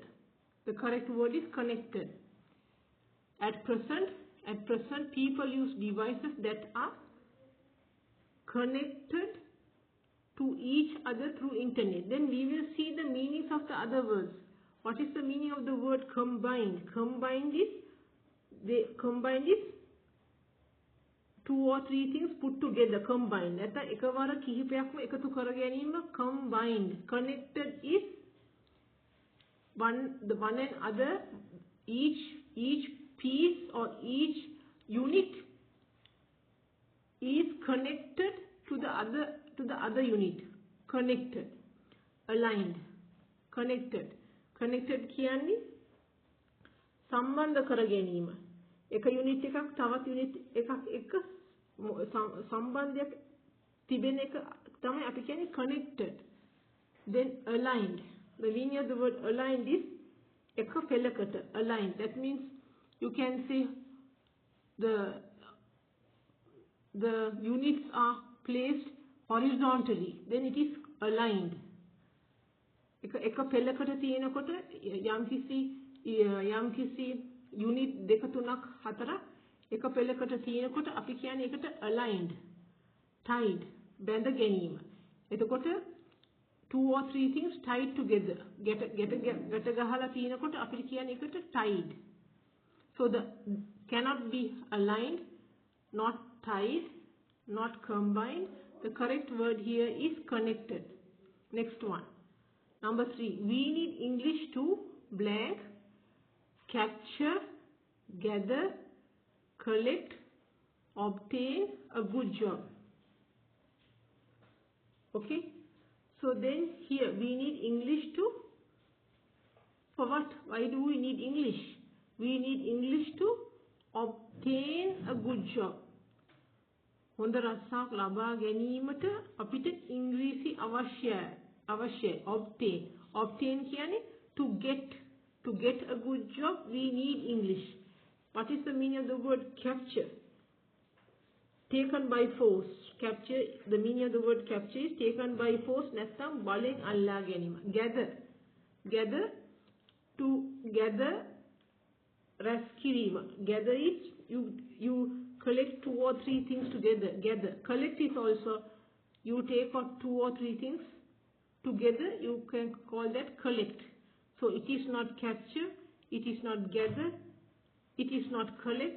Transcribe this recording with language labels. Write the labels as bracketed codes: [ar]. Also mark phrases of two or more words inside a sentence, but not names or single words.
[en] The correct word is connected. At present people use devices that are connected to each other through internet. Then we will see the meanings of the other words. What is the meaning of the word combined? Combined is two or three things put together, combined. [si] නැත්නම් එකවර කිහිපයක්ම එකතු කර ගැනීම combined. [en] Connected is the one and other, each piece or each unit is connected to the other unit. Connected, aligned, connected. [si] Connected කියන්නේ සම්බන්ධ කර ගැනීම. එක යුනිට් එකක් තවත් යුනිට් එකක් එක්ක සම්බන්ධයක් තිබෙන එක තමයි අපි කියන්නේ connected. [en] Then aligned. The meaning of the word aligned is [si] එක පෙළකට, [en] aligned. That means you can say the units are placed horizontally. Then it is aligned. [si] එක පෙළකට තියෙනකොට යම්කිසි unit දෙක තුනක් හතරක් එක පෙළකට තියෙනකොට අපි කියන්නේ ඒකට [en] aligned, tied, [si] බැඳ ගැනීම. [en] එතකොට two or three things tied together. [si] ගැට ගහලා තියෙනකොට අපි කියන්නේ ඒකට tied. [en] So the cannot be aligned, not tied, not combined. The correct word here is connected. Next one. Number 3. We need English to blank, capture, gather, collect, obtain a good job. Okay. So then here we need English to, for what? Why do we need English? We need English to obtain a good job. [si] හොඳ රස්සාවක් ලබා ගැනීමට අපිට ඉංග්‍රීසි අවශ්‍යයි. [en] Obtain කියන්නේ to get a good job we need English. What is the meaning of the word capture? Taken by force. Capture, the meaning of the word capture is taken by force. [si] නැත්නම් බලෙන් අල්ලා ගැනීම. [en] Gather, to gather, [si] රැස් කිරීම. [en] Gather is you collect two or three things together. Gather. Collect is also you take out two or three things together. You can call that collect. So it is not capture, it is not gather, it is not collect.